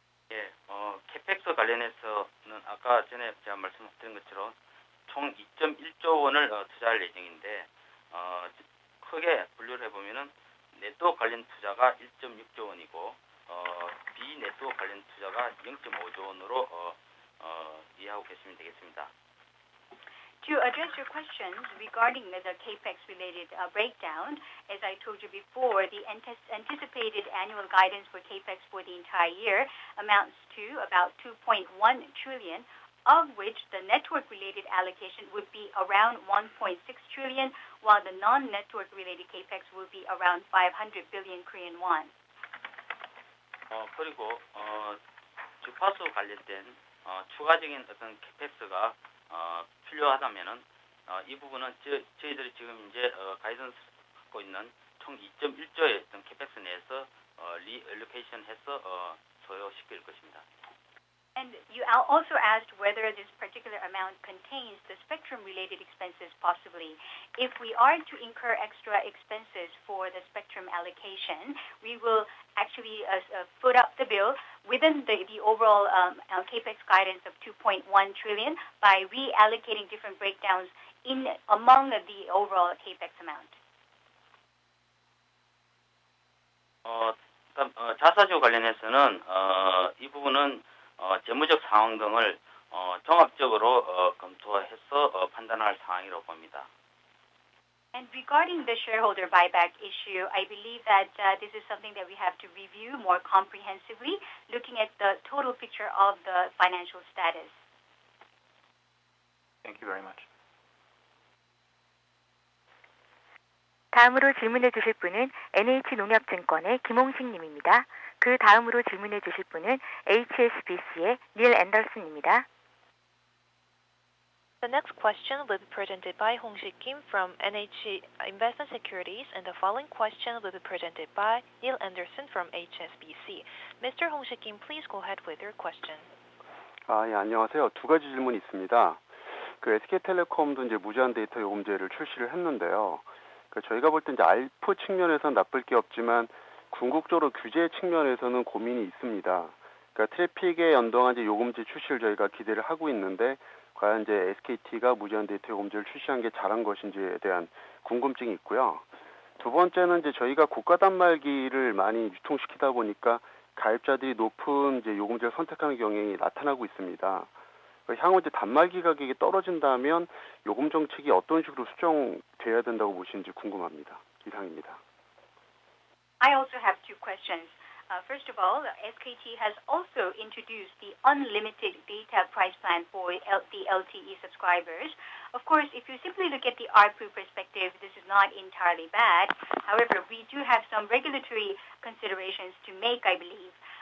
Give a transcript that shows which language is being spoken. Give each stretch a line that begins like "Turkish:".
Korean: 예, 캐펙스 관련해서는 아까 전에 제가 말씀드린 것처럼 총 2.1조 원을 투자할 예정인데 크게 분류를 해보면은 네트워크 관련 투자가 1.6조 원이고 비네트워크 관련 투자가 0.5조 원으로 이해하고 계시면 되겠습니다.
English: To address your questions regarding the CAPEX-related breakdown, as I told you before, the anticipated annual guidance for CAPEX for the entire year amounts to about 2.1 trillion, of which the network-related allocation would be around 1.6 trillion, while the non-network-related CAPEX will be around 500 billion Korean won.
Korean: 그리고 주파수 관련된 추가적인 어떤 CAPEX가 필요하다면은 이 부분은 저희들이 지금 이제 가이던스 갖고 있는 총 2.1조의 어떤 CAPEX 내에서 리얼로케이션해서 소요시킬 것입니다.
English: And you also asked whether this particular amount contains the spectrum-related expenses possibly. If we are to incur extra expenses for the spectrum allocation, we will actually foot up the bill within the overall CAPEX guidance of 2.1 trillion by reallocating different breakdowns among the overall CAPEX amount.
Korean: 자사주 관련해서는 이 부분은 재무적 상황 등을 종합적으로 검토해서 판단할 사항이라고 봅니다.
English: And regarding the shareholder buyback issue, I believe that this is something that we have to review more comprehensively, looking at the total picture of the financial status. Thank you very much.
Korean: 다음으로 질문해 주실 분은 NH농협증권의 김홍식 님입니다. 그 다음으로 질문해 주실 분은 HSBC의 닐 앤더슨입니다.
English: The next question will be presented by Hong-sik Kim from NH Investment Securities, and the following question will be presented by Neil Anderson from HSBC. Mr. Hong-sik Kim, please go ahead with your question.
Korean: 예, 안녕하세요. 두 가지 질문이 있습니다. SK텔레콤도 이제 무제한 데이터 요금제를 출시를 했는데요. 저희가 볼 때 이제 ARPU 측면에서는 나쁠 게 없지만 궁극적으로 규제 측면에서는 고민이 있습니다. 트래픽에 연동한 이제 요금제 출시를 저희가 기대를 하고 있는데 과연 이제 SKT가 무제한 데이터 요금제를 출시한 게 잘한 것인지에 대한 궁금증이 있고요. 두 번째는 이제 저희가 고가 단말기를 많이 유통시키다 보니까 가입자들이 높은 이제 요금제를 선택하는 경향이 나타나고 있습니다. 향후 이제 단말기 가격이 떨어진다면 요금 정책이 어떤 식으로 수정돼야 된다고 보시는지 궁금합니다. 이상입니다.
English: I also have two questions. First of all, SKT has also introduced the unlimited data price plan for the LTE subscribers. Of course, if you simply look at the ARPU perspective, this is not entirely bad. However, we do have some regulatory considerations to make, I believe.